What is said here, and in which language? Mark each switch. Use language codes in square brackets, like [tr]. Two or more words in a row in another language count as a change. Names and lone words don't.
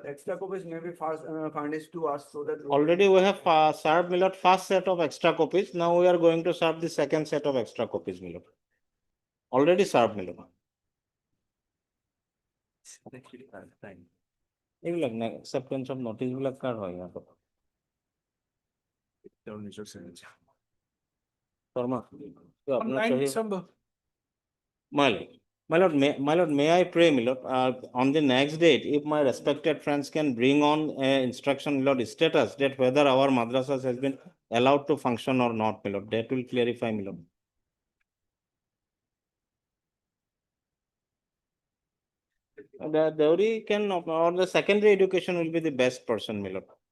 [en] Extra copies may be first furnished to us so that. Already we have served, my lord, first set of extra copies. Now we are going to serve the second set of extra copies, my lord. Already served, my lord. এইবিলাক acceptance of notice [as] বিলাক কাৰ হয় ইয়াত? [en] শৰ্মা, my lord, may I pray, my lord, on the next date, if my respected friends can bring on instruction, my lord, status that whether our madrasas has been allowed to function or not, my lord, that will clarify, my lord. The Dowry can, or the secondary education will be the best person, my lord.